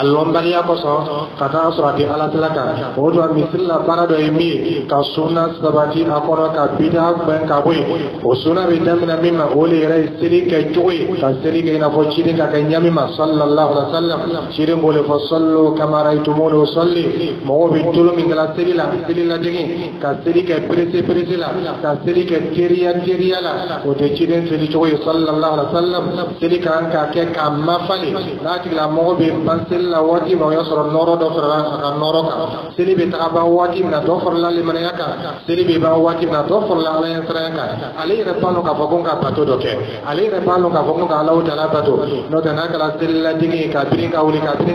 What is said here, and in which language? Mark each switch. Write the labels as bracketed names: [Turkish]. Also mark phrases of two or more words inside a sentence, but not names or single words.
[Bambara] lɔnbaliya kosɔn ka taa sɔrɔ a tɛ Ala sira kan o tuma misiri la baara dɔ ye min ye ka suna sabati a kɔnɔ ka bidaa gbɛn ka bɔ yen o suna bɛ daminɛ min ma o de yɛrɛ ye seli kɛ cogo ye ka seli kɛ i n'a fɔ ciden ka kɛ ɲami ma [Arabic] صلى الله عليه وسلم [Bambara] ciden b'o de fɔ [Arabic] صلوا كما رأيتموني أصلي [Bambara] mɔgɔw bɛ tolo min kɛla seli la seli lajigin ka seli kɛ perese la ka seli kɛ teriya la o tɛ ciden seli cogo ye [Arabic] صلى الله عليه وسلم [Bambara] seli kan ka kɛ ka mafali n'a tigilamɔgɔ bɛ ban seli la waati min o y'a sɔrɔ nɔrɔ dɔ farala a ka nɔrɔ kan seli bɛ taga ban waati min na dɔ farala limanaya kan seli bɛ ban waati min na dɔ farala Ala ɲɛ siranya kan ale yɛrɛ b'a dɔn k'a fɔ ko n ka bato dɔ kɛ ale yɛrɛ b'a dɔn k'a fɔ ko n ka [Arabic] الله تعالى [Bambara] bato n'o tɛ n'a kɛra seli ladigi ye ka birin ka wuli